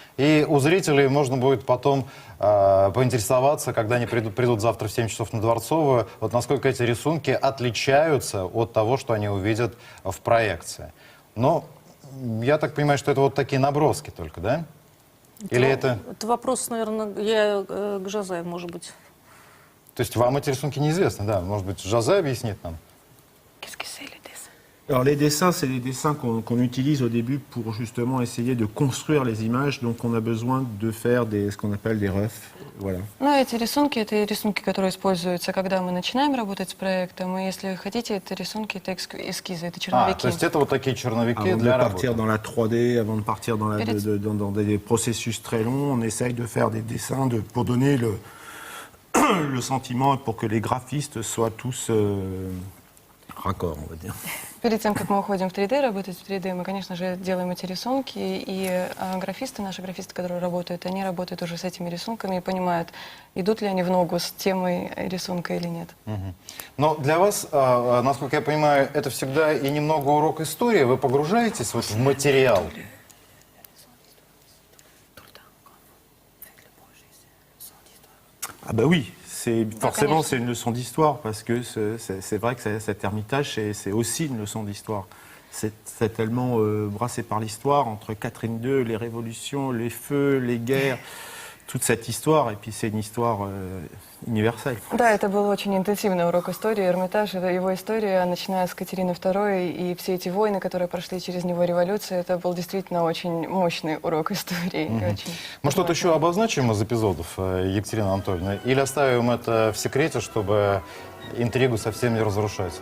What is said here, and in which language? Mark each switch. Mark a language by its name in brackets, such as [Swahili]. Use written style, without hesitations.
[Russian] И у зрителей можно будет потом поинтересоваться, когда они придут завтра в 7 часов на Дворцовую, вот насколько эти рисунки отличаются от того, что они увидят в проекции. Но я так понимаю, что это вот такие наброски только, да? Или это... Это вопрос, наверное, к Жозе, может быть. То есть вам эти рисунки неизвестны, да? Может быть, Жозе объяснит нам? [French] Alors les dessins, c'est des dessins qu'on utilise au début pour justement essayer de construire les images. Donc on a besoin de faire ce qu'on appelle des refs. Voilà. [Russian] Ну, эти рисунки, это рисунки, которые используются, когда мы начинаем работать с проектом. И если хотите, это рисунки, это эскизы, это черновики. То есть это вот такие черновики [French] Avant [Russian] для [French] de partir dans la 3D, avant de partir dans des processus très longs, on essaye de faire des dessins pour donner le sentiment et pour que les graphistes soient tous raccords, on va dire. [Russian] Перед тем, как мы уходим в 3D, работать в 3D, мы, конечно же, делаем эти рисунки, и графисты, наши графисты, которые работают, они работают уже с этими рисунками и понимают, идут ли они в ногу с темой рисунка или нет. Но для вас, насколько я понимаю, это всегда и немного урок истории. Вы погружаетесь вот в материал. [French] Ah bah oui, forcément c'est une leçon d'histoire parce que c'est vrai que cet Ermitage c'est aussi une leçon d'histoire. C'est tellement brassé par l'histoire entre Catherine II, les révolutions, les feux, les guerres, toute cette histoire et puis c'est une histoire universelle. [Russian] Да, это был очень интенсивный урок истории. Эрмитаж — это его история, начиная с Катерины II, и все эти войны, которые прошли через него, революция, это был действительно очень мощный урок истории. Мы что-то еще обозначим из эпизодов, Екатерина Анатольевна? Или оставим это в секрете, чтобы интригу совсем не разрушать?